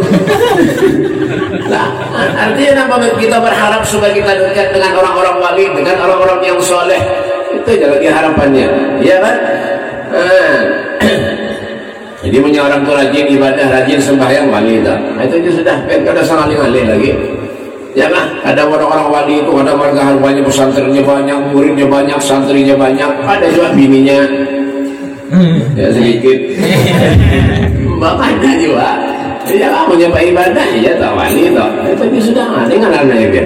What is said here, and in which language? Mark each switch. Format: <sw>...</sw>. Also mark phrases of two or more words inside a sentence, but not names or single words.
<id>Nah, artinya apa? Kita berharap supaya kita dekat dengan orang-orang wali, dengan orang-orang yang soleh. Itu aja lagi harapannya, ya kan? Jadi punya orang tua rajin ibadah, rajin sembahyang, wali itu. Nah, itu aja sudah.</id> <bjn>Kada sangat ngalih lagi.</bjn> <id>Ya kan? Ada orang-orang wali itu, ada warga harganya, pesantrennya banyak, muridnya banyak, santrinya banyak, ada juga bininya ya sedikit. Ada juga. Ya kamu nyoba ibadah, ya tak wali itu. Itu aja sudah. Ada ngarannya biar.</id>